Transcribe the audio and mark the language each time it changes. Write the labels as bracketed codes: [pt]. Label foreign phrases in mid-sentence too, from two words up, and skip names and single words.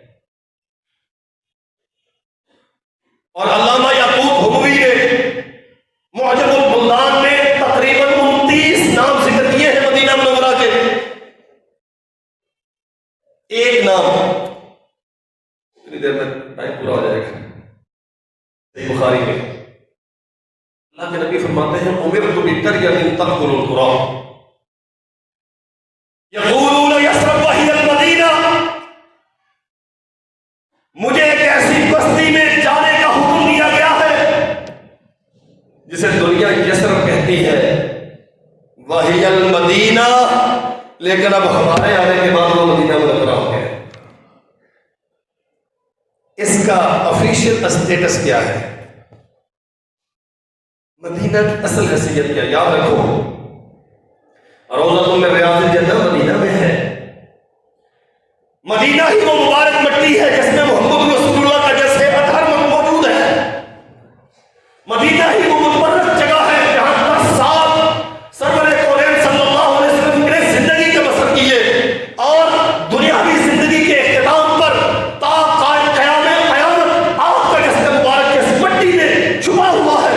[hi] और अल्लामा याकूब हुमवी ने मुअजमुल बुल्दान में तकरीबन 29 नाम जिक्र किए हैं मदीना मुनव्वरा के। एक नाम, इतनी देर में टाइम पूरा हो जाएगा। बुखारी में अल्लाह के नबी फरमाते हैं [ar] أمرت بقرية تدخل القرى يقولون يثرب وهي المدينة, [hi] मुझे एक ऐसी बस्ती में जाने का हुक्म दिया गया है जिसे दुनिया यसरब कहती है, [ar] وهي المدينة, [hi] लेकिन अब हमारे आने के बाद वो मदीना मुनव्वरा हो गया। इसका [en] official status [hi] क्या है? मदीना की असल हैसियत क्या? याद रखो, [ar] روضة من رياض الجنة [hi] मदीना में है। मदीना ही वो मुबारक मिट्टी है जिसमें मोहम्मद रसूलुल्लाह का जैसे अतहर मौजूद है। मदीना ही वो मुतबर्रक जगह है जहां 10 साल सरवरे कौनैन [ar] صلى الله عليه وسلم [hi] ने जिंदगी के बसर किए और दुनियावी जिंदगी के इख्तिताम पर ता क़यामत आपका जिस्म मुबारक के इस मिट्टी में छुपा हुआ है।